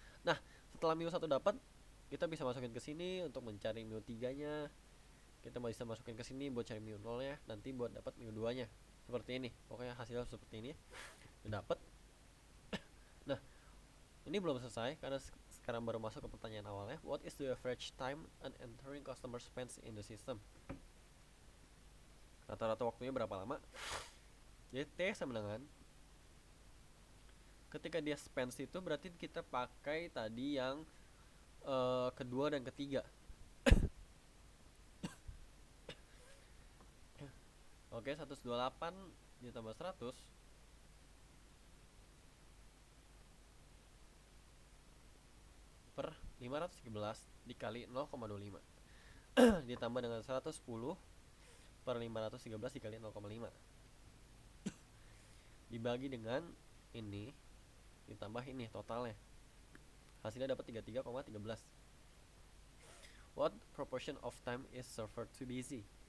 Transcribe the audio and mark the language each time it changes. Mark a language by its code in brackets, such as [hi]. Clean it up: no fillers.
[id] Nah, setelah mu 1 dapat, kita bisa masukin ke sini untuk mencari mu 3-nya. Kita bisa masukin ke sini buat cari mu 0-nya, nanti buat dapat mu 2-nya. Seperti ini. Pokoknya hasilnya seperti ini. Dapat. Nah, ini belum selesai karena sekarang baru masuk ke pertanyaan awalnya. [en] What is the average time an entering customer spends in the system? [id] Rata-rata waktunya berapa lama? Jadi T sama dengan ketika dia spends itu berarti kita pakai tadi yang kedua dan ketiga. Oke, 128 ditambah 100 per 511 dikali 0,25 ditambah dengan 110 per 513 dikali 0,5 dibagi dengan ini ditambah ini totalnya, hasilnya dapat 33,13. [en] What proportion of time is server 2 busy?